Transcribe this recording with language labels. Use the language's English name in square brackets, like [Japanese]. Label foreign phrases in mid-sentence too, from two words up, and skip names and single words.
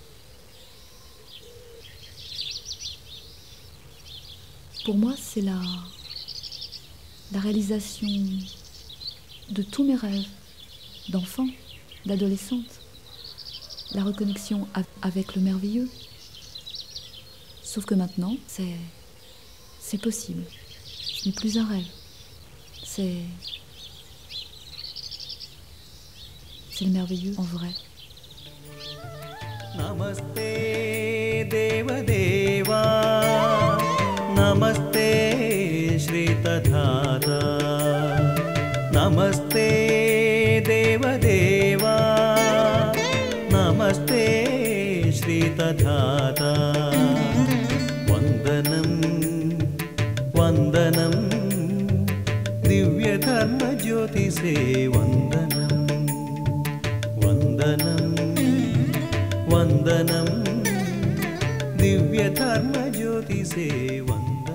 [French] Pour moi, c'est la réalisation de tous mes rêves d'enfant, d'adolescente, la reconnexion avec le merveilleux. Sauf que maintenant, c'est possible. Ce n'est plus un rêve. C'est le merveilleux en vrai. [Malayalam] നമസ്തേ ദേവദേവ നമസ്തേ ശ്രീതധാത നമസ്തേ ദേവദേവ നമസ്തേ ശ്രീതധാത വന്ദനം വന്ദനം ദിവ്യധർമ്മജ്യോതിസേ വന്ദനം വന്ദനം വന്ദനം ദിവ്യധർമ്മജ്യോതിസേ വന്ദനം.